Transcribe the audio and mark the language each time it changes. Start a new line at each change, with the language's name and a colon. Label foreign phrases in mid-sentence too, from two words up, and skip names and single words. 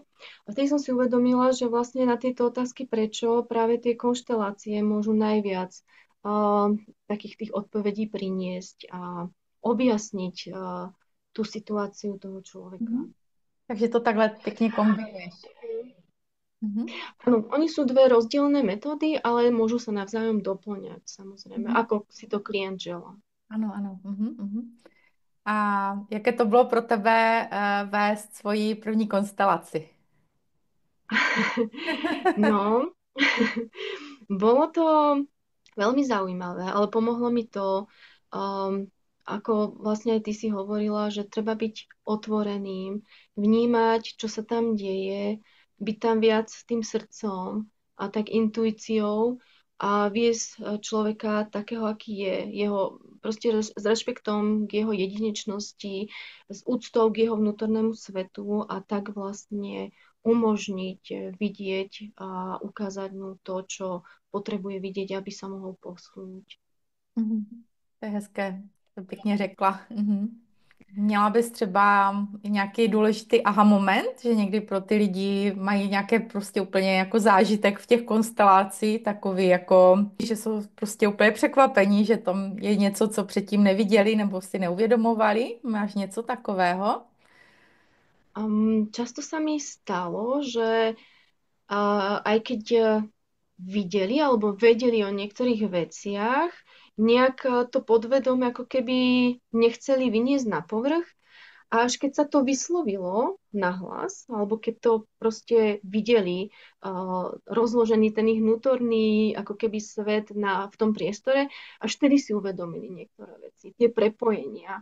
Slovak: A vtedy som si uvedomila, že vlastne na tieto otázky prečo práve tie konštelácie môžu najviac takých tých odpovedí priniesť a objasniť tú situáciu toho človeka. Mhm.
Czech: Takže to takhle pěkně kombinuješ.
Slovak: Áno, oni sú dve rozdielne metódy, ale môžu sa navzájom doplňať, samozrejme, Mhm. ako si to klient želá.
Czech: Ano, ano. A jaké to bylo pro tebe vést svoji první konstelaci?
Slovak: No, bolo to veľmi zaujímavé, ale pomohlo mi to, ako vlastne aj ty si hovorila, že treba byť otvoreným, vnímať, čo sa tam deje, byť tam viac s tým srdcom a tak intuíciou a viesť človeka takého, aký je. Jeho, proste s rešpektom k jeho jedinečnosti, s úctou k jeho vnútornému svetu a tak vlastne umožniť vidieť a ukázať mu to, čo potrebuje vidieť, aby sa mohol posunúť.
Czech: To je hezké, to pěkně řekla. Měla bys třeba i nějaký důležitý aha moment, že někdy pro ty lidi mají nějaké prostě úplně jako zážitek v těch konstelacích, takový jako, že jsou prostě úplně překvapení, že tam je něco, co předtím neviděli nebo si neuvědomovali. Máš něco takového?
Slovak: Často sa mi stalo, že aj keď videli alebo vedeli o niektorých veciach, nejak to podvedom ako keby nechceli vyniesť na povrch. A až keď sa to vyslovilo nahlas, alebo keď to proste videli rozložený ten ich vnútorný ako keby svet v tom priestore, až vtedy si uvedomili niektoré veci, tie prepojenia.